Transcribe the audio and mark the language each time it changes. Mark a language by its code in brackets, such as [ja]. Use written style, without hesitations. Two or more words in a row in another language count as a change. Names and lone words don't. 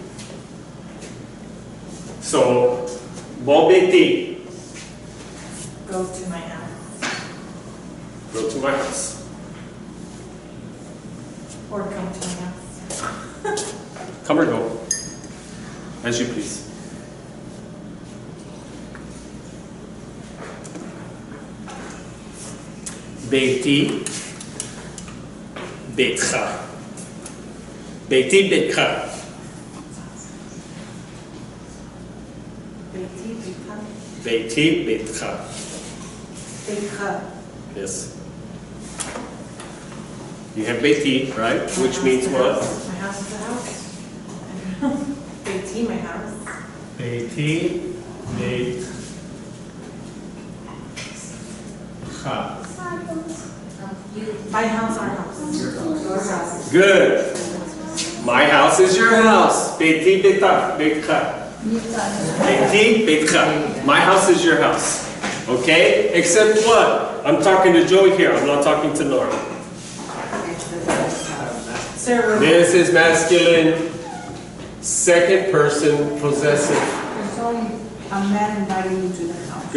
[en] So, Bo Beiti. Go to my house. Go to my house. Or come to my house. Come or go, as you please. [ar] بيتي، بيتچ. بيتي، بيتچ. بيتي، بيتچ. بيتي، بيتچ. Beitcha. [en] Yes. You have Beiti, right? Which means what? My house is a house. Beiti, my house. [ar] بيتي، بيتچ. [en] My house, our house. Your house. Good. My house is your house. [ar] بيتي، بيتچ. بيتچ. بيتي، بيتچ. [en] My house is your house. Okay? Except what? I'm talking to Joey here. I'm not talking to Nora. Sir, This is masculine, second person, possessive. There's only a man inviting you to the house.